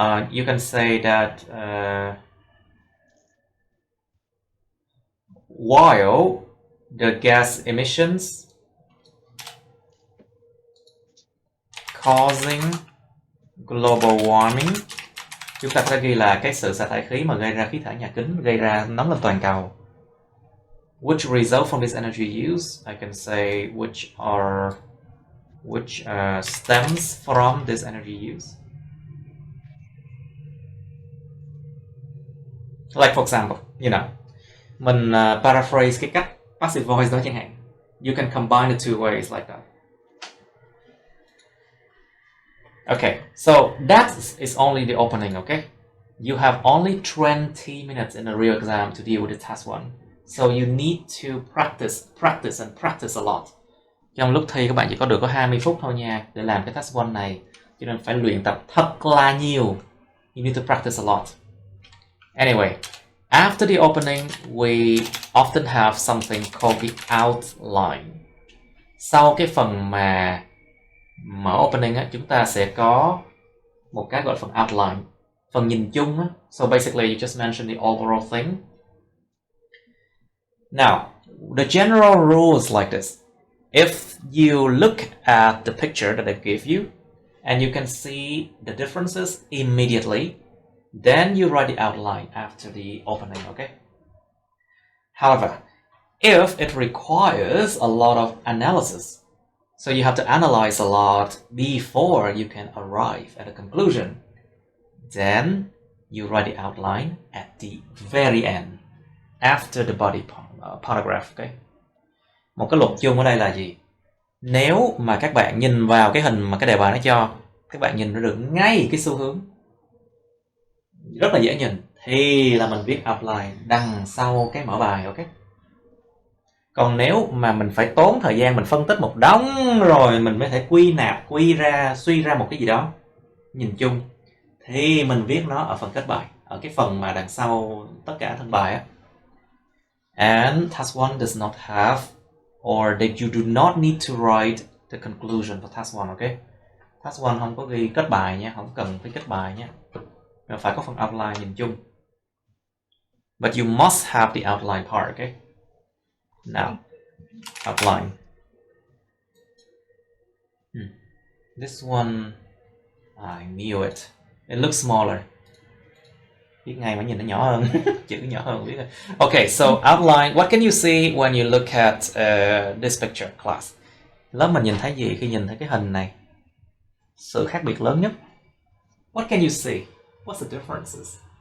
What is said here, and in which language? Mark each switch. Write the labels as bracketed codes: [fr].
[en] You can say that while the gas emissions causing global warming, [vi] chúng ta có thể ghi là cái sự sa thải khí mà gây ra khí thải nhà kính, gây ra nóng lên toàn cầu. [en] Which result from this energy use, I can say which stems from this energy use. Like for example, [vi] mình paraphrase cái cách passive voice đó chẳng hạn. [en] You can combine the two ways like that. Okay, so that is only the opening, okay? You have only 20 minutes in a real exam to deal with the task 1. So you need to practice a lot. [vi] Trong lúc thi các bạn chỉ có 20 phút thôi nha để làm cái task 1 này. Cho nên phải luyện tập thật là nhiều. [en] You need to practice a lot. Anyway, after the opening, we often have something called the outline. [vi] Sau cái phần mà mở opening á, chúng ta sẽ có một cái gọi là phần outline, phần nhìn chung á. [en] So basically you just mention the overall thing. Now, the general rule is like this. If you look at the picture that I give you and you can see the differences immediately, then you write the outline after the opening, okay? However, if it requires a lot of analysis, So you have to analyze a lot before you can arrive at a conclusion. Then you write the outline at the very end, after the body paragraph. Okay. [vi] Một cái luật chung ở đây là gì? Nếu mà các bạn nhìn vào cái hình mà cái đề bài nó cho, các bạn nhìn ra được ngay cái xu hướng, rất là dễ nhìn, thì là mình viết outline đằng sau cái mở bài. Ok. Còn nếu mà mình phải tốn thời gian mình phân tích một đống rồi mình mới thể suy ra một cái gì đó nhìn chung, thì mình viết nó ở phần kết bài, ở cái phần mà đằng sau tất cả thân bài á. [en] And task 1 does not have, or that you do not need to write the conclusion for task 1. Ok. [vi] Task 1 không có ghi kết bài nha, không cần phải kết bài nha, mà phải có phần outline nhìn chung. [en] But you must have the outline part. Ok. Now, outline. This one, I knew it. It looks smaller. [vi] Biết ngay mà nhìn nó nhỏ hơn. Chữ nhỏ hơn biết rồi. [en] Okay, so outline. What can you see when you look at this picture, class? [vi] Lớp mình nhìn thấy gì khi nhìn thấy cái hình này? Sự khác biệt lớn nhất. [en] What can you see? What's the differences?